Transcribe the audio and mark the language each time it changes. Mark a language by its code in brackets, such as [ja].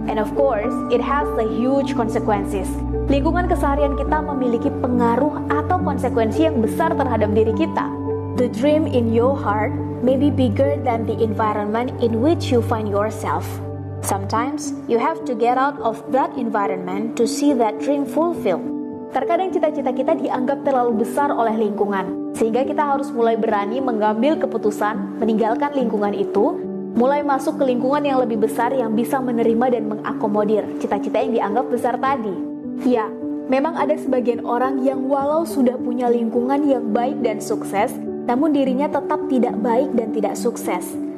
[en] And of course, it has a huge consequences. [id] Lingkungan keseharian kita memiliki pengaruh atau konsekuensi yang besar terhadap diri kita. [en] The dream in your heart may be bigger than the environment in which you find yourself. Sometimes, you have to get out of that environment to see that dream fulfilled. [id] Terkadang cita-cita kita dianggap terlalu besar oleh lingkungan, sehingga kita harus mulai berani mengambil keputusan, meninggalkan lingkungan itu, mulai masuk ke lingkungan yang lebih besar yang bisa menerima dan mengakomodir cita-cita yang dianggap besar tadi. Ya, memang ada sebagian orang yang walau sudah punya lingkungan yang baik dan sukses, namun dirinya tetap tidak baik dan tidak sukses.